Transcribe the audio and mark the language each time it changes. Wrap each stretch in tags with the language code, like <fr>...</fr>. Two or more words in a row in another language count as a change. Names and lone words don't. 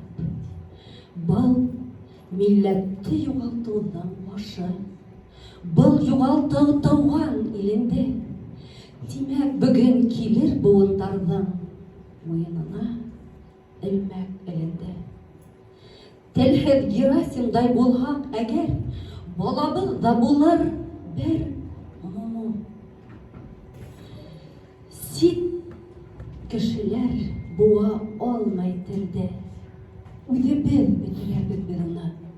<ba>Был милләтте югалтуның башы. Был югалту тауган илендә. Димәк, бүген килер буындарның муенына элмәк элендә. Телһеҙ Герасимдай булһаҡ әгәр, балабыҙ ҙа булыр бер момо. Сит кешеләр буа алмай телдә, үҙебеҙ бөтөрәбеҙ беҙ уны.</ba>